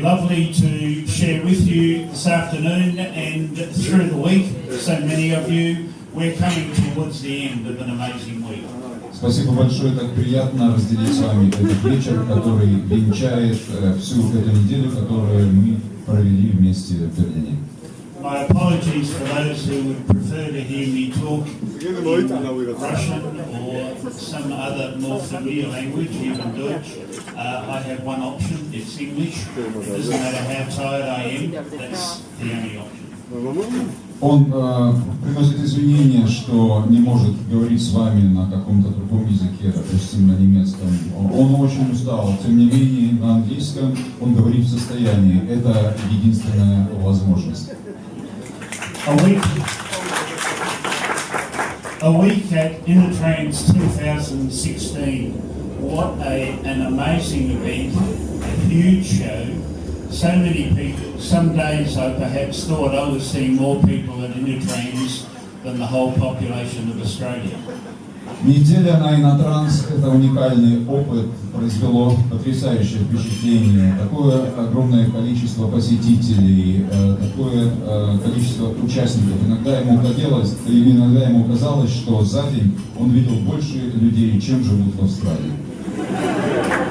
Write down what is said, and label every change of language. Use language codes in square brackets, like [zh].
[en] Lovely to share with you this afternoon and through the week. So many of you, we're coming towards the end of an amazing week. [ru] Спасибо большое, так приятно разделить с вами этот вечер, который венчает всю эту неделю, которую мы провели вместе в Берлине. [en] My apologies for those who would prefer to hear me talk in Russian or some other more familiar language, even Deutsch. I have one option, it's English. It doesn't matter how tired I am, that's the only option. [ru] Он приносит извинения, что не может говорить с вами на каком-то другом языке, допустим, на немецком. Он очень устал, тем не менее, на английском он говорит в состоянии. Это единственная возможность. [en] A week at Intertrans 2016. What an amazing event, a huge show. So many people. Some days I perhaps thought I was seeing more people at Intertrans than the whole population of Australia. [ru] Неделя на Инотранс – это уникальный опыт, произвело потрясающее впечатление. Такое огромное количество посетителей, такое количество участников. Иногда ему казалось, что за день он видел больше людей, чем живут в Австралии.